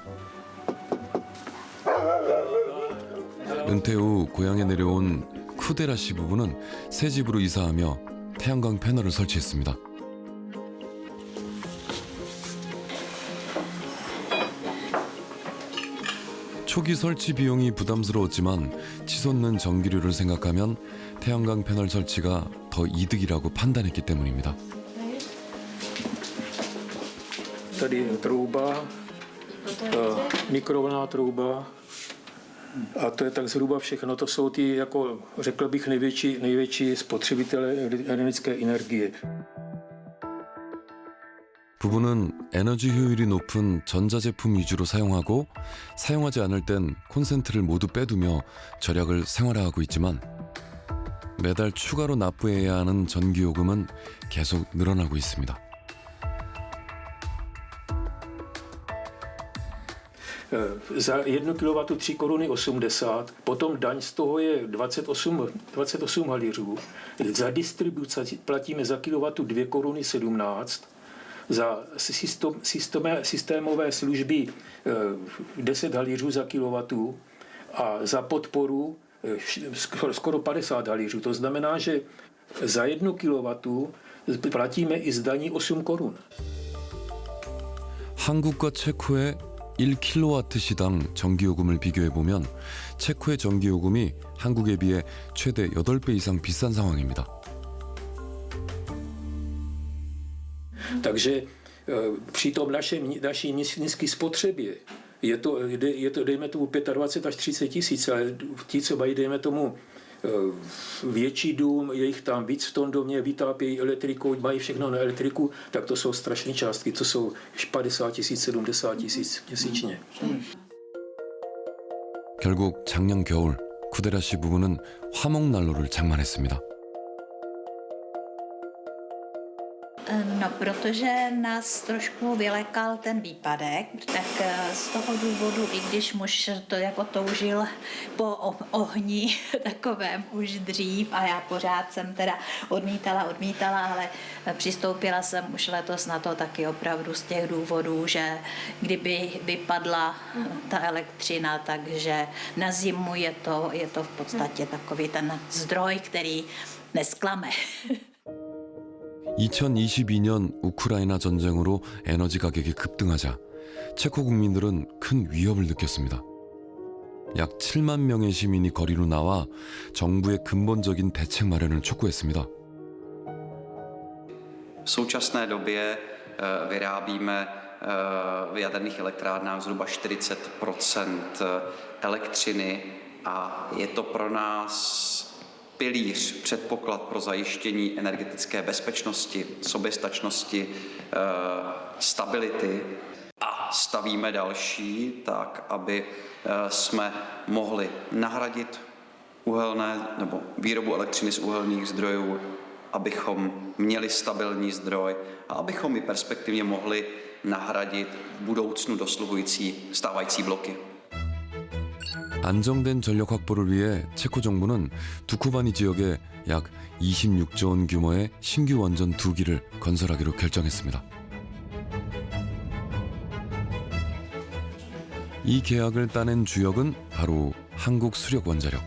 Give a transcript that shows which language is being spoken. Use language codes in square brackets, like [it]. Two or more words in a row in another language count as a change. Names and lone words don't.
[ko] 은퇴 후 고향에 내려온 쿠데라 씨 부부는 새 집으로 이사하며 태양광 패널을 설치했습니다. 초기 설치 비용이 부담스러웠지만 치솟는 전기료를 생각하면 태양광 패널 설치가 더 이득이라고 판단했기 때문입니다. [cs] Tady trouba, mikrovlnná trouba a to je tak zhruba všechno. To jsou ty, jako řekl bych, největší spotřebitelé elektrické energie. [ko] 부부는 에너지 효율이 높은 전자제품 위주로 사용하고 사용하지 않을 땐 콘센트를 모두 빼두며 절약을 생활화하고 있지만 매달 추가로 납부해야 하는 전기요금은 계속 늘어나고 있습니다. [cs] Za 1 kW 3 koruny 80, potom daň z toho je 28 halířů. Za distribuci platíme za kW 2 koruny 17 za systémové služby 10 halířů za kilowattu a za podporu skoro 50 halířů. To znamená, že za 1 kilowattu platíme i zdaní 8 korun. [ko] 한국과 체코의 1kW시당 전기요금을 비교해보면 체코의 전기요금이 한국에 비해 최대 8배 i상 비싼 상황입니다. [cs] Takže při tom naší nízké spotřebě je to dejme tomu 25 až 30 tisíc, ale ti, co mají, dejme tomu, větší dům, je jich tam víc v tom domě, vytápějí elektrikou, mají všechno na elektriku, tak to jsou strašné částky, to jsou 50 tisíc, 70 tisíc měsíčně. [ko] 결국 작년 겨울 쿠데라 씨 부부는 화목난로를 장만했습니다. [cs] No, protože nás trošku vylekal ten výpadek, tak z toho důvodu, i když muž to jako toužil po ohni takovém už dřív a já pořád jsem teda odmítala, ale přistoupila jsem už letos na to taky opravdu z těch důvodů, že kdyby vypadla ta elektřina, takže na zimu je to v podstatě takový ten zdroj, který nesklame. [ko] 2022년 우크라이나 전쟁으로 에너지 가격이 급등하자 체코 국민들은 큰 위협을 느꼈습니다. 약 7만 명의 시민이 거리로 나와 정부의 근본적인 대책 마련을 촉구했습니다. [cs] V současné době vyrábíme v jaderných elektrárnách zhruba 40% elektřiny a je to pro nás pilíř, předpoklad pro zajištění energetické bezpečnosti, soběstačnosti, stability a stavíme další tak, aby jsme mohli nahradit uhelné nebo výrobu elektřiny z uhelných zdrojů, abychom měli stabilní zdroj a abychom i perspektivně mohli nahradit v budoucnu dosluhující stávající bloky. [ko] 안정된 전력 확보를 위해 체코 정부는 두쿠바니 지역에 약 26조 원 규모의 신규 원전 2기를 건설하기로 결정했습니다. 이 계약을 따낸 주역은 바로 한국수력원자력.